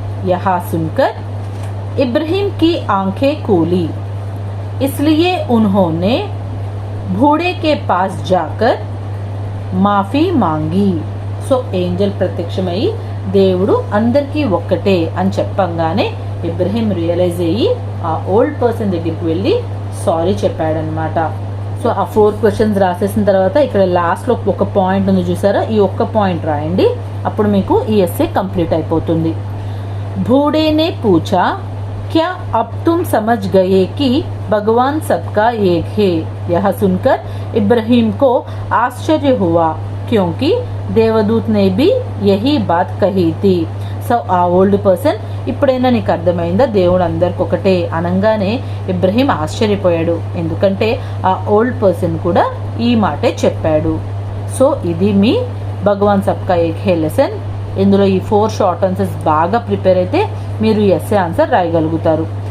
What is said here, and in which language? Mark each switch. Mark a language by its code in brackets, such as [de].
[hi] यहाँ सुनकर इब्राहिम की आंखें खोली, इसलिए उन्होंने बूढ़े के पास जाकर माफी मांगी. [te] సో ఏంజల్ ప్రత్యక్షమై దేవుడు అందరికీ ఒక్కటే అని చెప్పంగానే ఇబ్రహీం రియలైజ్ అయ్యి ఆ ఓల్డ్ పర్సన్ దగ్గరికి వెళ్ళి సారీ చెప్పాడనమాట. సో ఆ 4 క్వశ్చన్స్ రాసేసిన తర్వాత ఇక్కడ లాస్ట్లో ఒక పాయింట్ ఉంది చూసారా, ఈ ఒక్క పాయింట్ రాయండి, అప్పుడు మీకు ఈ ఎస్సే కంప్లీట్ అయిపోతుంది. [hi] बूढ़े ने पूछा, क्या अब तुम समझ गए कि भगवान सबका एक है? यह सुनकर इब्राहिम को आश्चर्य हुआ, क्योंकि देवदूत ने भी यही बात कही थी. [te] సో ఆ ఓల్డ్ పర్సన్ ఇప్పుడైనా నీకు అర్థమైందా దేవుడు అందరికి ఒకటే అనగానే ఇబ్రహీం ఆశ్చర్యపోయాడు, ఎందుకంటే ఆ ఓల్డ్ పర్సన్ కూడా ఈ మాటే చెప్పాడు. సో ఇది మీ భగవాన్ సబ్కా ఏక్ హే లెసన్. ఇందులో ఈ 4 షార్ట్ ఆన్సర్స్ బాగా ప్రిపేర్ అయితే మీరు ఎస్ఏ ఆన్సర్ రాయగలుగుతారు.